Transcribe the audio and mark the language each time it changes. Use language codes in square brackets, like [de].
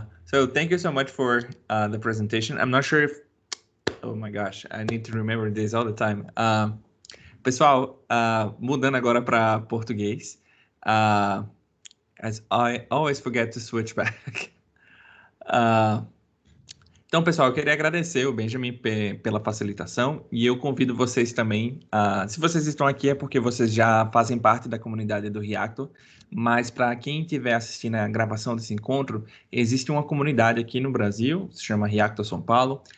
[en] So thank you so much for the presentation. I'm not sure if, oh my gosh, I need to remember this all the time. [pt] Pessoal, mudando agora para português. [en] As I always forget to switch back. [pt] Então, pessoal, eu queria agradecer o Benjamin pela facilitação, e eu convido vocês também, se vocês estão aqui é porque vocês já fazem parte da comunidade do Reactor, mas para quem estiver assistindo a gravação desse encontro, existe uma comunidade aqui no Brasil, se chama Reactor São Paulo.